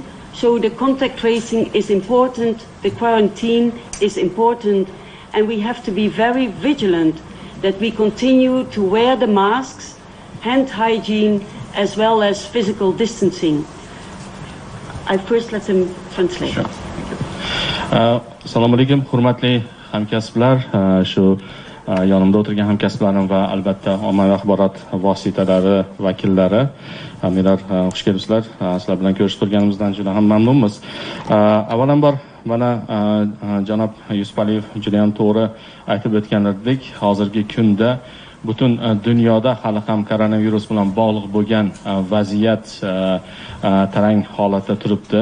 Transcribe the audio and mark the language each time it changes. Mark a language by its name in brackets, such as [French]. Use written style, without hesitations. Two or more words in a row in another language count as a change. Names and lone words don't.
[English] So the contact tracing is important, the quarantine is important, and we have to be very vigilant that we continue to wear the masks, hand hygiene, as well as physical distancing. I first let him translate. Sure. [Uzbek] Assalomu alaykum, hurmatli hamkasblar, shu yonimda o'tirgan hamkasblarim va albatta ommaviy axborot vositalari vakillari, hammalar xush kelibsizlar. Sizlar bilan ko'rishib turganimizdan juda ham mamnunmiz. Avvalambor mana janob Yusuf Aliyev juda ham to'g'ri aytib o'tganlaridek, hozirgi kunda butun dunyoda hali ham koronavirus bilan bog'liq bo'lgan vaziyat tarang holatda turibdi.